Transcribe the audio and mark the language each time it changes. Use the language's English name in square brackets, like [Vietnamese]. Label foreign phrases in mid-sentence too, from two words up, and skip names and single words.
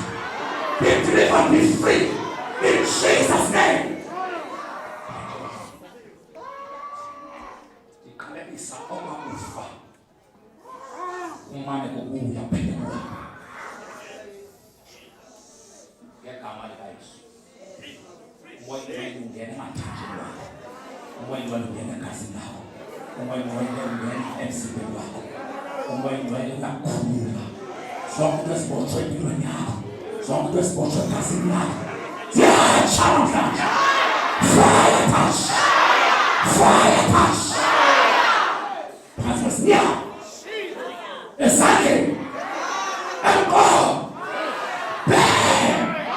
[English] Be delivered, be free. In Jesus' name. [Zulu] Isiqalekiso omakufa. Umane kubuya phela. Ngegama likaYesu. Moyeni ungena emathunjini wakho. Moyeni ungena egazini lakho. Moyeni ungena emzimbeni wakho. Moyeni uyakhulula. Sonke esibotshwe empilweni yakho. Sonke esibotshwe egazini lakho. Ziyatsha namhlanje. [English] Fire touch. Fire touch. Pastor Sia. Esake. Elko. Bam.